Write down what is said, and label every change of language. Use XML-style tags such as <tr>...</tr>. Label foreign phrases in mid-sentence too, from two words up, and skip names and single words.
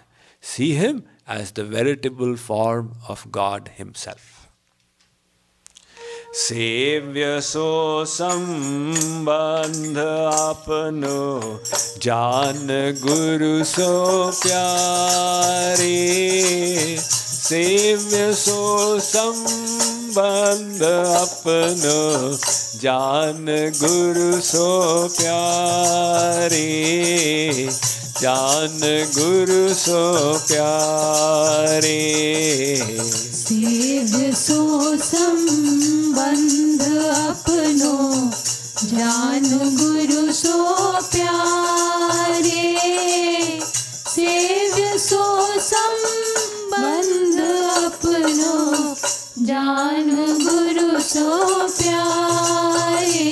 <en>See him as the veritable form of God himself.</en> <hi>सेव्य सो संबंध अपनो जान गुरु सो प्यारे. सेव्य सो संबंध अपनो जान गुरु सो प्यारे. जान गुरु सो प्यारे. सेव्य सो संबंध अपनो जान गुरु सो प्यारे. सेव्य सो संबंध अपनो जान गुरु सो प्यारे.</hi>